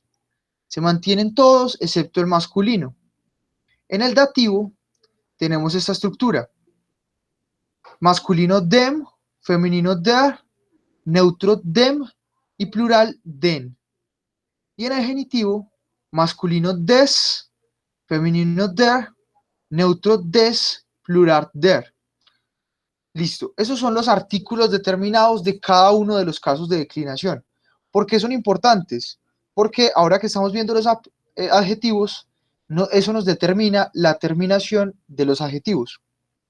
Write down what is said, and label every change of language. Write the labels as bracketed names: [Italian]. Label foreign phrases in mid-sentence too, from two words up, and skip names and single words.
[Spanish] Se mantienen todos excepto el masculino. En el dativo tenemos esta estructura: masculino dem, femenino der, neutro dem y plural den. Y en el genitivo, masculino des, femenino der, neutro des, plural der. Listo. Esos son los artículos determinados de cada uno de los casos de declinación. ¿Por qué son importantes? Porque ahora que estamos viendo los adjetivos, eso nos determina la terminación de los adjetivos.